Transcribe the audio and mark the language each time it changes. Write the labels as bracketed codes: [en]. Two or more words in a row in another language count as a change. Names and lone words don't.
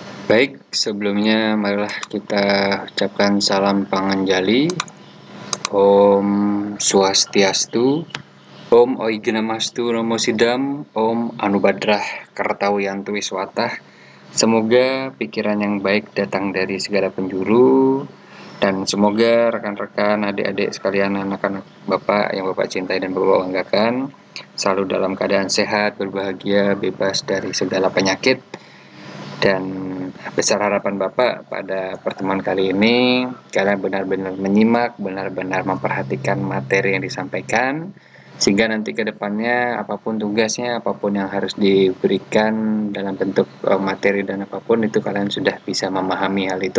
[id] Baik, sebelumnya marilah kita ucapkan salam panganjali. [sa] Om Swastiastu, Om Oiginamastu Namo Sidam, Om Anubadrah Kartawiyantu Wiswatah. [id] Semoga pikiran yang baik datang dari segala penjuru, dan semoga rekan-rekan, adik-adik sekalian, anak-anak Bapak yang Bapak cintai dan Bapak banggakan selalu dalam keadaan sehat, berbahagia, bebas dari segala penyakit. Dan besar harapan Bapak pada pertemuan kali ini, kalian benar-benar menyimak, benar-benar memperhatikan materi yang disampaikan, sehingga nanti ke depannya apapun tugasnya, apapun yang harus diberikan dalam bentuk materi dan apapun itu kalian sudah bisa memahami hal itu.